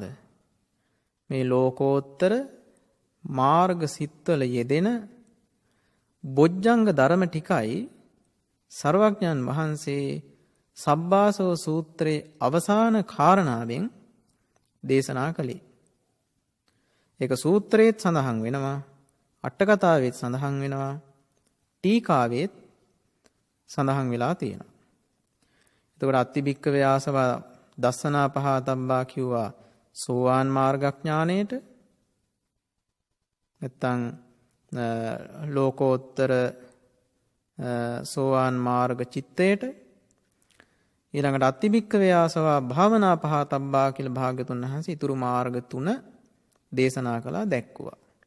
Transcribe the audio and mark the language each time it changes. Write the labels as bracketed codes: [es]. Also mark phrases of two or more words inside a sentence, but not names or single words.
[si] මේ ලෝකෝත්තර මාර්ග සිත්වල යෙදෙන බොජ්ජංග ධර්ම ටිකයි සර්වඥන් වහන්සේ සබ්බාසව සූත්‍රයේ අවසාන කාරණාවෙන් දේශනා කළේ. ඒක සූත්‍රයේත් සඳහන් වෙනවා, අට කතාවෙත් සඳහන් වෙනවා, ටීකාවෙත් සඳහන් වෙලා තියෙනවා. එතකොට [pi] අත්තිබික්කවේ ආසවා දස්සනා පහතබ්බා [si] කිව්වා සෝවාන් මාර්ගඥාණයට, නැත්තම් ලෝකෝත්තර සෝවාන් මාර්ග චිත්තයට. ඊළඟට [pi] අත්තිබික්කවේ ආසවා භාවනා පහතබ්බා [si] කියලා භාග්‍යතුන් වහන්සේ ඊතුරු මාර්ග 3 දේශනා කළා, දැක්කුවා.